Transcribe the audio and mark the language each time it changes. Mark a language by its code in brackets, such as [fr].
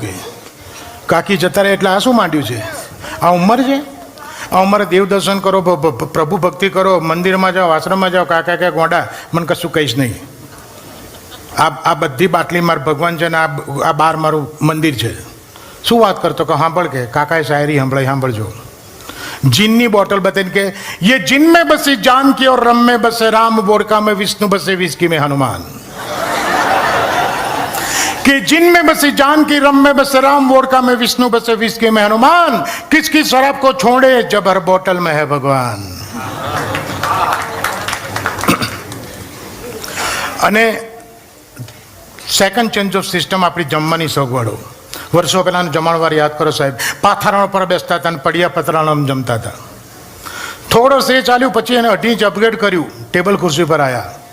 [gu] કે કાકી જતા રહે એટલે આ શું માંડ્યું છે? આ ઉંમર છે? આ ઉંમરે દેવ દર્શન કરો, પ્રભુ ભક્તિ કરો, મંદિરમાં જાઓ, આશ્રમમાં જાઓ. કાકા કે ગોંડા મને કશું કહીશ નહીં. આ બધી બાટલી મારું ભગવાન છે ને આ બાર મારું મંદિર છે. શું વાત કરતો? કે સાંભળ. કે કાકાએ શાયરી સંભળાઈ, સાંભળજો. જીનની બોટલ બતાવીને કે [hi] ये जिन में बसी जान की और रम में बसे राम, वोडका में विष्णु बसे विस्की में हनुमान. कि जिनमें बसे जान की रम में बसे राम, वोडका में विष्णु बसे विस्की में हनुमान, किसकी शराब को छोड़े जब हर बोतल में है भगवान. [gu] અને સેકન્ડ ચેન્જ ઓફ સિસ્ટમ આપણી જમવાની સગવડો. વર્ષો પહેલાંનો જમણવાર યાદ કરો સાહેબ, પાથરણ પર બેસતા હતા અને પડિયા પતરાણામાં જમતા હતા. થોડો સે ચાલ્યું પછી એને 2.5 ઇંચ અપગ્રેડ કર્યું, ટેબલ ખુરશી પર આવ્યા.